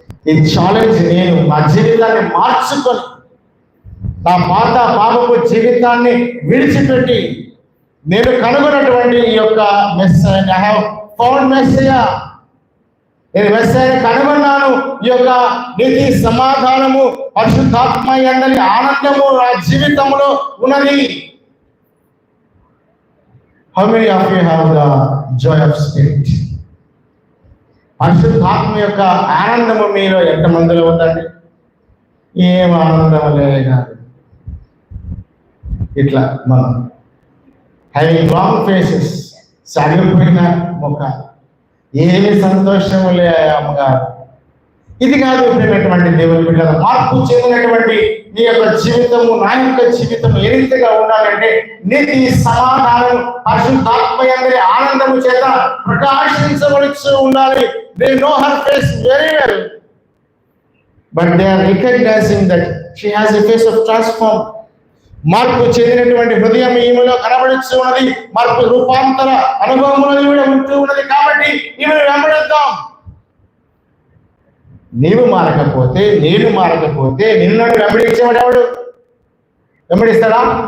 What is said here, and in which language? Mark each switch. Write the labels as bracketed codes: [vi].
[te] ఈ ఛాలెంజ్ నేను నా జీవితాన్ని మార్చుకొని, నా పాత పాపపు జీవితాన్ని విడిచిపెట్టి నేను కనుగొన్నటువంటి ఈ యొక్క Messiah, [en] I have found Messiah, [te] నేను మెస్సయ్యని కనుగొన్నాను. ఈ యొక్క నీతి సమాధానము పరిశుద్ధాత్మ యందలి ఆనందము నా జీవితంలో ఉన్నది. [en] How many of you have the joy of spirit? [te] పరిశుద్ధాత్మ యొక్క ఆనందము మీలో ఎంతమందిలో ఉందండి? ఏం ఆనందం లేదు. ఇట్లా మనం [en] having long faces, [te] సాగిపోయిన ముఖ, ఏమి సంతోషం లే అమ్మగారు. ఇది కాదు ప్రేమటువంటి దేవుని బిడ్డల, మార్పు చెందినటువంటి నీ యొక్క జీవితము, నా యొక్క జీవితం ఏ రీతిగా ఉండాలంటే నీతి సమాధానం పరిశుద్ధాత్మ యందలి ఆనందము చేత ప్రకాశించబడుతూ ఉండాలి. [en] They know her face very well, but they are recognizing that she has a face of transform. [te] మార్పు చెందినటువంటి హృదయం ఈమెలో కనబడుతూ ఉన్నది. మార్పు రూపాంతర అనుభవంలో ఈవిడ ఉంటూ ఉన్నది. కాబట్టి ఈమెను వెంబడిద్దాం. నీవు మారకపోతే, నేను మారకపోతే నిన్ను వెంబడించేవాడు వెంబడిస్తాడా?